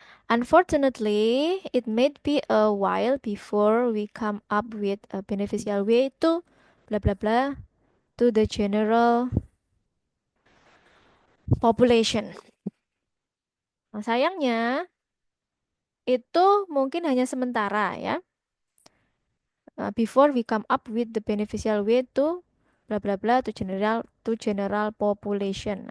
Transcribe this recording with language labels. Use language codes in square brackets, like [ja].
[en] Unfortunately, it may be a while before we come up with a beneficial way to blah blah blah to the general population. [id] Nah, sayangnya itu mungkin hanya sementara ya. [en] Before we come up with the beneficial way to blah blah blah to general population.